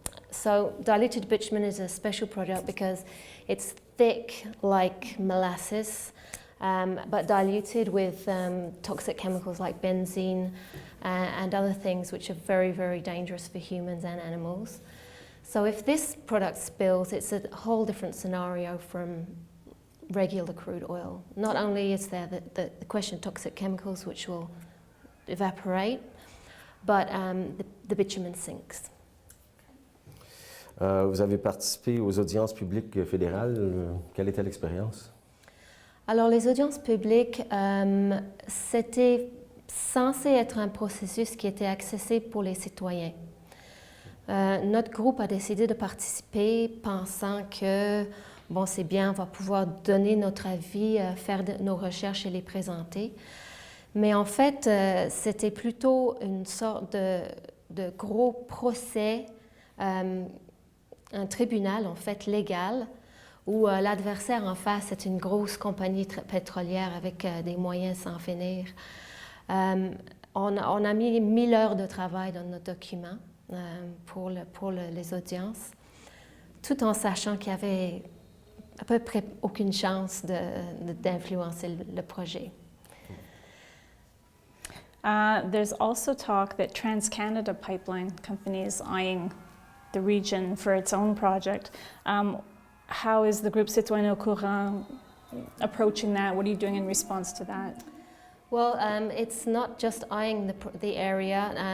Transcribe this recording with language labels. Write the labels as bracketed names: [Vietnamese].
[English] So diluted bitumen is a special product because it's thick like molasses, but diluted with toxic chemicals like benzene and other things which are very, very dangerous for humans and animals. So if this product spills, it's a whole different scenario from regular crude oil. Not only is there the question of toxic chemicals which will evaporate, but the bitumen sinks. [French] Vous avez participé aux audiences publiques fédérales. Quelle était l'expérience? Alors, les audiences publiques, c'était censé être un processus qui était accessible pour les citoyens. Notre groupe a décidé de participer pensant que, bon, c'est bien, on va pouvoir donner notre avis, faire nos recherches et les présenter. Mais en fait, c'était plutôt une sorte de gros procès, un tribunal en fait légal, où l'adversaire en face est une grosse compagnie pétrolière avec des moyens sans finir. On a mis 1000 heures de travail dans notre document pour les audiences, tout en sachant qu'il y avait à peu près aucune chance d'influencer le projet. [English] There's also talk that TransCanada Pipeline Company is eyeing the region for its own project. How is the groupe Citoyen au Courant approaching that? What are you doing in response to that? Well, it's not just eyeing the area.